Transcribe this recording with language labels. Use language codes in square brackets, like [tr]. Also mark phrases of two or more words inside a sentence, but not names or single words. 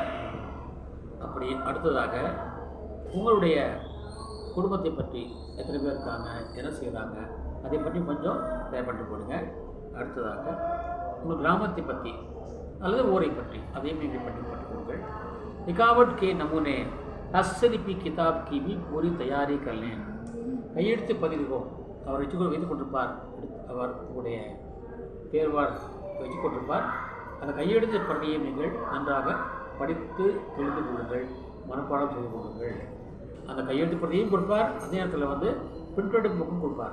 [ta] அப்படி அடுத்ததாக உங்களுடைய குடும்பத்தை பற்றி எத்தனை பேர் இருக்காங்க, என்ன செய்கிறாங்க, அதை பற்றி கொஞ்சம் தயார்பட்டு போடுங்க. அடுத்ததாக உங்கள் கிராமத்தை பற்றி அல்லது ஊரை பற்றி அதையும் நீங்கள் பட்டுக்கொள்ளுங்கள். [hi] लिखावट के नमूने हस्तलिपि किताब की भी पूरी तैयारी कर लें. [ta] கையெழுத்து பதிவு அவர் வைத்துக் கொண்டிருப்பார். அவர் உங்களுடைய தேர்வார் வச்சுக் கொண்டிருப்பார். அந்த கையெழுத்து பிரதியை நீங்கள் நன்றாக படித்து தெரிந்து கொள்ளுங்கள், மனப்பாடம் செய்து கொள்ளுங்கள். அந்த கையெழுத்து பிரதியையும் கொடுப்பார், அதே நேரத்தில் வந்து [en] printed book [ta] கொடுப்பார்.